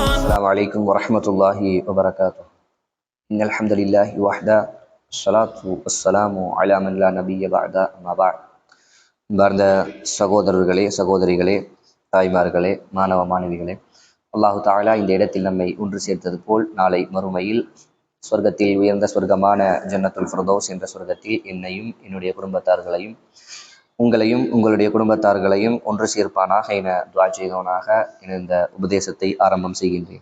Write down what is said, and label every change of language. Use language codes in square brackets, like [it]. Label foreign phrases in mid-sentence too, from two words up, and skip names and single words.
[ar] السلام عليكم ورحمة الله وبركاته. إن الحمد لله وحده الصلاة والسلام على من لا نبي بعد أما بعد. [ta] பார்ந்த சகோதரர்களே, சகோதரிகளே, தாய்மார்களே, மாணவ மாணவிகளே, அல்லாஹு தஆலா இந்த இடத்தில் நம்மை ஒன்று சேர்த்தது போல் நாளை மறுமையில் சொர்க்கத்தில் உயர்ந்த சொர்க்கமான ஜன்னத்துல் ஃபிர்தௌஸ் என்ற சொர்க்கத்தில் என்னையும் என்னுடைய குடும்பத்தார்களையும் உங்களையும் உங்களுடைய குடும்பத்தார்களையும் ஒன்று சேர்ப்பானாக என துஆ செய்தவனாக இந்த உபதேசத்தை ஆரம்பம் செய்கின்றேன்.